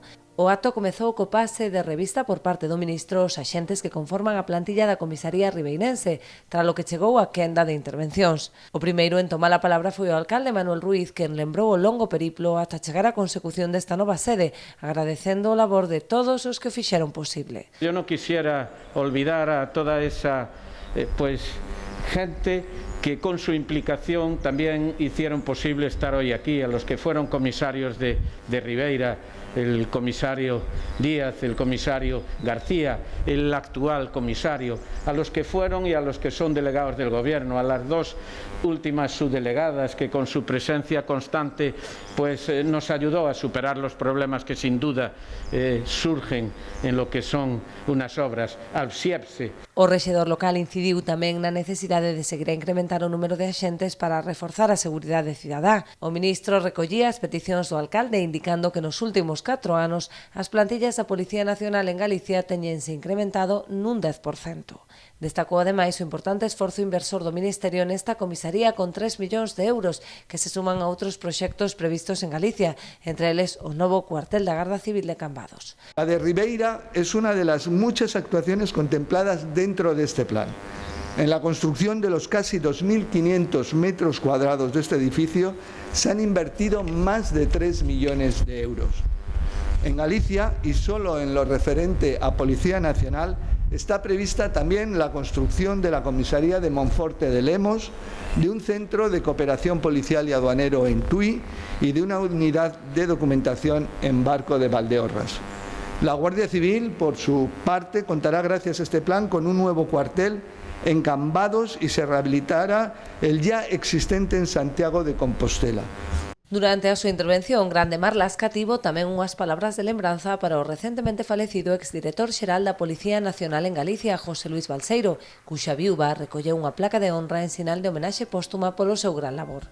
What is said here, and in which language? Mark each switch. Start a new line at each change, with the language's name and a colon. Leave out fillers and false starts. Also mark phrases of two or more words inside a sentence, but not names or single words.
Galician: O acto comezou co pase de revista por parte do ministro aos axentes que conforman a plantilla da comisaría ribeirense, tralo que chegou a quenda de intervencións. O primeiro en tomar a palabra foi o alcalde Manuel Ruiz, quen lembrou o longo periplo ata chegar á consecución desta nova sede, agradecendo o labor de todos os que o fixeron posible. Eu non
Spanish: quisiera olvidar a toda esa gente que con su implicación también hicieron posible estar hoy aquí, a los que fueron comisarios de Ribeira, el comisario Díaz, el comisario García, el actual comisario, a los que fueron y a los que son delegados del Gobierno, a las dos últimas subdelegadas que con su presencia constante nos ayudó a superar los problemas que sin duda surgen en lo que son unas obras, al SIEPSE.
Galician: O rexedor local incidiu tamén na necesidade de seguir a incrementar o número de axentes para reforzar a seguridade cidadá. O ministro recollía as peticións do alcalde indicando que nos últimos 4 anos as plantillas da Policía Nacional en Galicia teñense incrementado nun 10%. Destacou ademais o importante esforzo inversor do Ministerio nesta comisaría con 3 millóns de euros que se suman a outros proxectos previstos en Galicia, entre eles o novo cuartel da Garda Civil de Cambados.
Spanish: La de Ribeira es una de las muchas actuaciones contempladas dentro de este plan. En la construcción de los casi 2.500 metros cuadrados de este edificio se han invertido más de 3 millones de euros. En Galicia, y solo en lo referente a Policía Nacional, está prevista también la construcción de la comisaría de Monforte de Lemos, de un centro de cooperación policial y aduanero en Tui y de una unidad de documentación en Barco de Valdeorras. La Guardia Civil, por su parte, contará gracias a este plan con un nuevo cuartel en Cambados y se rehabilitará el ya existente en Santiago de Compostela.
Galician: Durante a súa intervención, Grande Marlasca tivo tamén unhas palabras de lembranza para o recentemente falecido exdirector xeral da Policía Nacional en Galicia, José Luis Balseiro, cuxa viúva recolleu unha placa de honra en sinal de homenaxe póstuma polo seu gran labor.